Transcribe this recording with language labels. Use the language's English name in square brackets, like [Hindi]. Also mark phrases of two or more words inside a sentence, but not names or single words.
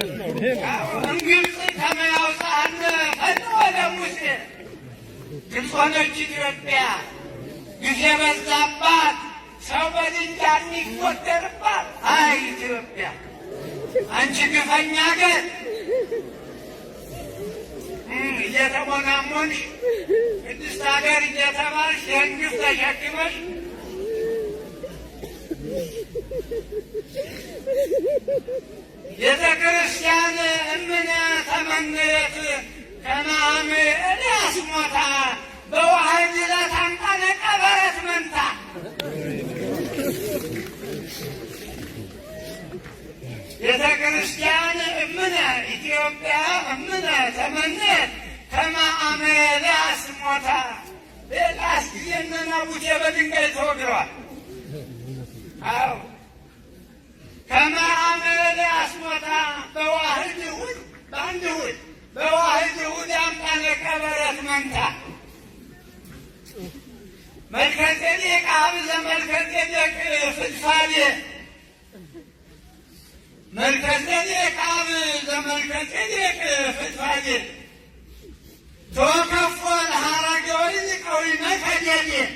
[Geez] እምግብፅ ከመ ያውፅአነ ፈኖ ለሙሴ [Amharic] ግብፅ ሆነች ኢትዮጵያ ጊዜ በዛባት ሰው በድንጋይ የሚቆጠርባት። አይ ኢትዮጵያ አንቺ ግፈኛ አገር እየተሞናሞንሽ ቅድስት ሀገር እየተባልሽ ይህን ግፍ ተሸክመሽ [Geez] ቤተ ክርስቲያን እምነ ተመንየት ከመ አመ ኤልያስ ሞታ በዋህድ ለታንቃነ ቀበረት መንታ። ቤተ ክርስቲያን እምነ ኢትዮጵያ እምነ ተመንየት ከመ አመ ኤልያስ ሞታ። [Amharic] በኤልያስ ጊዜ እነ ናቡቴ በድንጋይ ተወግረዋል። አዎ [Geez] ከመ አመ ኤልያስ ሞታ በዋህድ እሑድ [Amharic] በአንድ እሑድ [Geez] በዋህድ እሑድ አምጣነ ቀበረት መንታ። መልከ ጼዴቅ ሀብዘ መልከ ጼዴቅ ፍድፋዴ መልከ ጼዴቅ ሀብዘ መልከ ጼዴቅ ፍድፋዴ ተወከፎ ለሐረገ ወይን ቀዊነ ከዴዴ